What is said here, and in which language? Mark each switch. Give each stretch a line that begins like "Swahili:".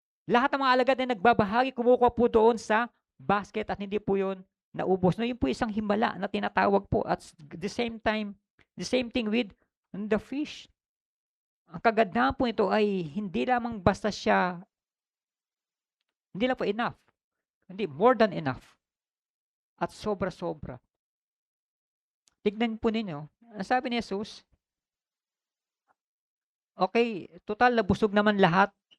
Filipino: Lahat ng mga alagad na nagbabahagi, kumukuha po doon sa basket at hindi po yun naubos. No, yun po isang himala na tinatawag po.
English: At the same time, the same thing with the fish.
Filipino: Ang kagandahan po ito ay hindi lamang basta siya, hindi lang po enough. Hindi,
English: more than enough.
Filipino: At sobra-sobra. Tignan po ninyo, ang sabi ni Jesus, okay, total nabusog naman lahat.